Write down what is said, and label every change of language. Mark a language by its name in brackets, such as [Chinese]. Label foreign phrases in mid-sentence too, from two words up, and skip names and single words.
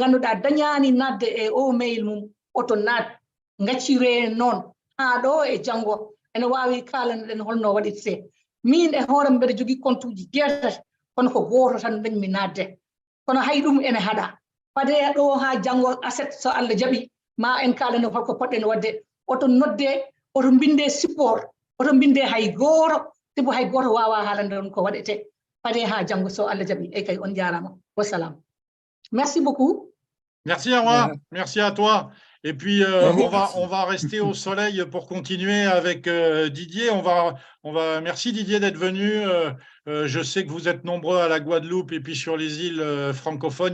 [Fula] ganduɗa dañani nadde e o mail mum oto nat gaccire noon ha ɗo e janggo ene wawi kalanoɗen holno waɗirte min e hoore mbeɗa jogui compte uji jeetati kono ko goto tan dañmi nadde kono hay ɗum ene haɗa fade ɗo ha janggo aset so Allah jaaɓi ma en kalano holko poɗɗen wadde oto nodde oto binde support oto binde hay goto sibo hay goto wawa haalande on ko waɗete fade ha janggo so Allah jaaɓi e kay on jarama wassalam. [French] Merci beaucoup. Merci Awa, merci à toi. Et puis on va rester au soleil pour continuer avec Didier. Merci Didier d'être venu. Je sais que vous êtes nombreux à la Guadeloupe et puis sur les îles francophones.